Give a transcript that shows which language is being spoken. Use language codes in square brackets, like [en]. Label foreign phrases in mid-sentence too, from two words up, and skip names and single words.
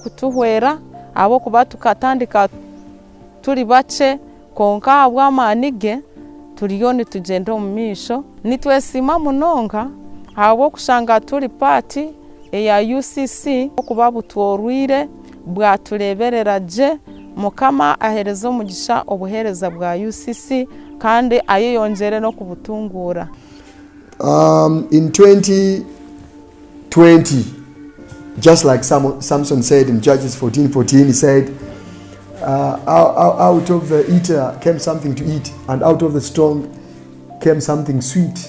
[nyn] kutuhwera abo kuba tukatandika turi bace konka habwa amanige turiyoni tugenda mu misho nitwesima munonga habo kushanga turi party ya UCC kuba butworwire bwatureberera je mukama aherezo mugisha obuhereza bwa UCC kandi ayeyongere no kubutungura. [en] In 2020, just like Samson said in Judges 14:14, he said, out of the eater came something to eat, and out of the strong came something sweet.